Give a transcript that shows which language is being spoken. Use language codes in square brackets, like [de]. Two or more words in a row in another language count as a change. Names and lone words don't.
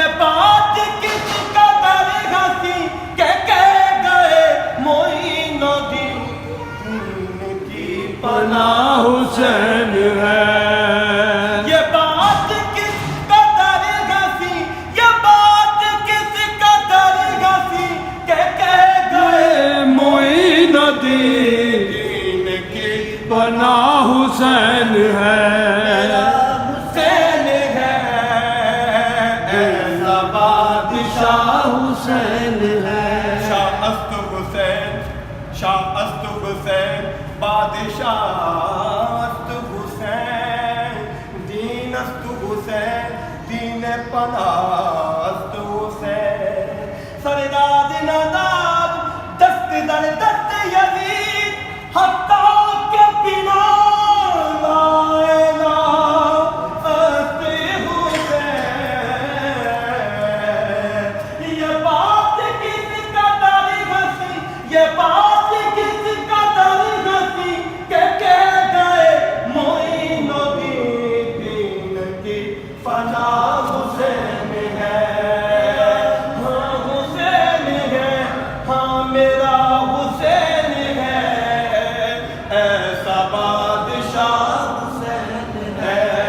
[ur] بات کس قدر ہنسی کہ کہہ گئے معین الدین کی پناہ حسین ہے یہ بات کس قدر ہنسی یہ بات کس قدر ہنسی کہ کہہ گئے معین الدین کی پناہ حسین ہے حسین ہے ایسا بادشاہ حسین ہے [fa] شاہ است حسین شاہ است حسین بادشاہ است حسین دین است حسین دین پناہ است حسین سرداد نداد دست در دست یزید حتیٰ کہ بنا لا الہ است [ur] حسین یہ بات کس قدر ہنسی یہ بات کس قدر ہنسی کہ کہہ گئے معین الدین کی پناہ حسین ہے ہاں حسین ہے ہاں میرا حسین ہے ایسا بادشاہ حسین ہے